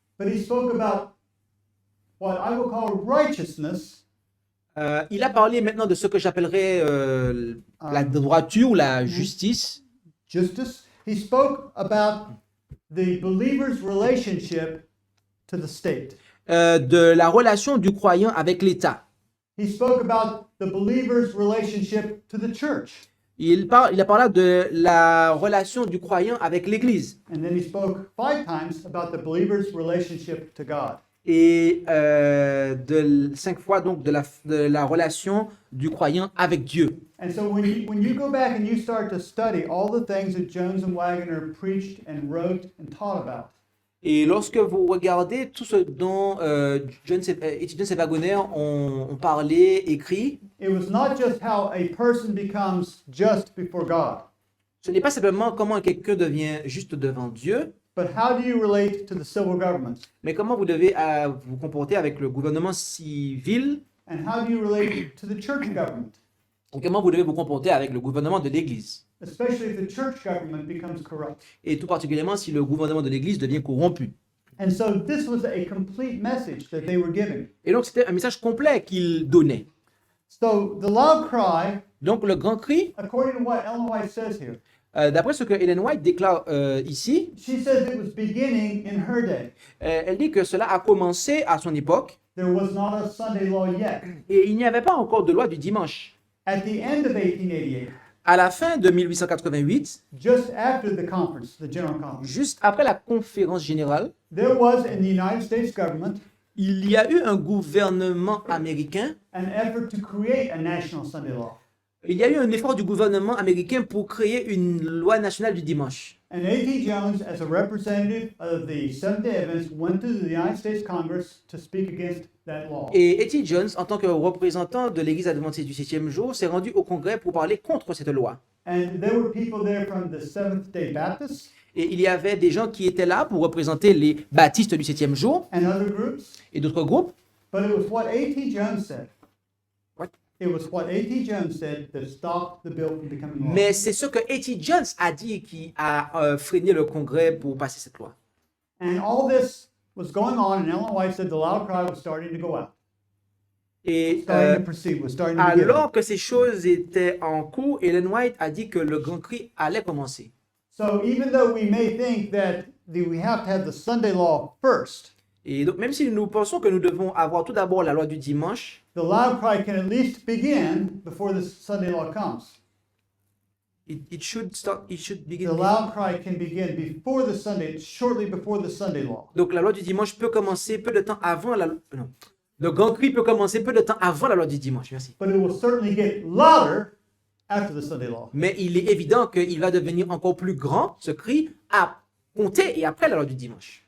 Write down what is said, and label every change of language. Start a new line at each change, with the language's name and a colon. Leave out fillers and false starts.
English: But he spoke about what I will call righteousness.
French: Il a parlé maintenant de ce que j'appellerais la droiture ou la justice. Justice.
English: He spoke about the believer's relationship to the state.
French: De la relation du croyant avec l'État.
English: He spoke about the believer's relationship to the church.
French: Il a parlé de la relation du croyant avec l'Église.
English: And then he spoke 5 times about the believer's relationship to God.
French: Et 5 fois donc de la relation du croyant avec Dieu.
English: And so when you go back and you start to study all the things that Jones and Waggoner preached and wrote and taught about,
French: Et lorsque vous regardez tout ce dont étudiants et wagonners ont parlé, écrit,
English: it was not just how a person becomes just before God,
French: ce n'est pas simplement comment quelqu'un devient juste devant Dieu,
English: but how do you relate to the civil government?
French: mais comment vous devez vous comporter avec le gouvernement civil,
English: And how do you relate to the church government?
French: ou comment vous devez vous comporter avec le gouvernement de l'Église.
English: Especially if the church government becomes corrupt.
French: Et tout particulièrement si le gouvernement de l'Église devient corrompu.
English: And so this was a complete message that they were giving.
French: Et donc c'était un message complet qu'il donnait.
English: So the loud cry,
French: Donc le grand cri,
English: according to what Ellen White says here,
French: d'après ce que Ellen White déclare ici,
English: she says it was beginning in her day.
French: elle dit que cela a commencé à son époque
English: There was not a Sunday law yet.
French: et il n'y avait pas encore de loi du dimanche.
English: At the end of 1888,
French: À la fin de 1888,
English: just after the conference, the General Conference,
French: juste après la conférence générale,
English: there was in the United States government
French: il y a eu un gouvernement américain,
English: an effort to create a national Sunday law.
French: il y a eu un effort du gouvernement américain pour créer une loi nationale du dimanche.
English: And A.T. Jones, as a representative of the Seventh-day Adventists, went to the United States Congress to speak against that law.
French: Et A.T. Jones, en tant que représentant de l'Église adventiste du 7e jour, s'est rendu au Congrès pour parler contre cette loi.
English: And there were people there from the Seventh-day Baptists
French: Et il y avait des gens qui étaient là pour représenter les baptistes du 7e jour
English: and other groups,
French: et d'autres groupes.
English: but it was what A.T. Jones said. What? It was what A.T. Jones said that stopped the bill from becoming law.
French: Mais c'est ce que A.T. Jones a dit qui a freiné le Congrès pour passer cette loi.
English: And all this was going on, and Ellen White said the loud cry was starting to go out,
French: Et
English: starting to proceed, was starting to begin.
French: alors que ces choses étaient en cours, Ellen White a dit que le grand cri allait commencer.
English: So even though we may think that we have to have the Sunday law first,
French: Et donc, même si nous pensons que nous devons avoir tout d'abord la loi du dimanche,
English: the loud cry can at least begin before the Sunday law comes. it should begin. The loud cry can begin before the Sunday, shortly before the Sunday law.
French: Donc la loi du dimanche peut commencer peu de temps avant la non. Le grand cri peut commencer peu de temps avant la loi du dimanche. Merci.
English: But it will certainly get louder after the Sunday law.
French: Mais il est évident qu'il va devenir encore plus grand, ce cri, à compter et après la loi du dimanche.